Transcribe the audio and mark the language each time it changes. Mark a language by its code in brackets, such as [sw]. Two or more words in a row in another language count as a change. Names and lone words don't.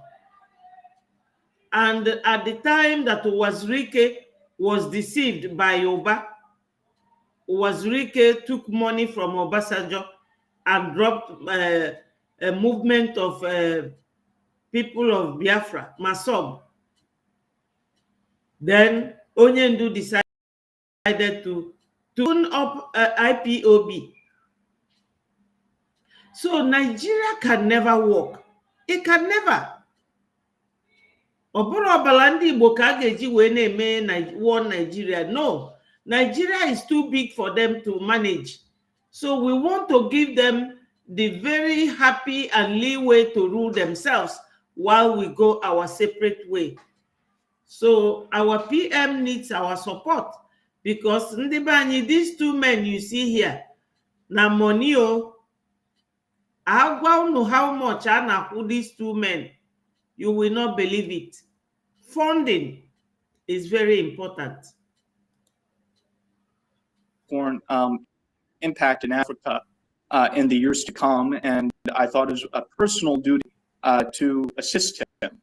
[en] And at the time that Uwazurike was deceived by Yoba, Uwazurike took money from Obasanjo and dropped a movement of people of Biafra, Masob. Then Onyendu decided to tune up IPOB. So Nigeria can never work. It can never. [ig] Oburu ọbala ndị Igbo ka a ga-eji wee na-eme one Nigeria. [en] No, Nigeria is too big for them to manage. So we want to give them the very happy and leeway to rule themselves while we go our separate way. So our PM needs our support, because [ig] ndị be anyị, [en] these two men you see here, na money o, [ig] agwa unu [en] how much [ig] a na-akwụ [en] these two men, you will not believe it. Funding is very important. Foreign impact in Africa in the years to come, and I thought it was a personal duty to assist him.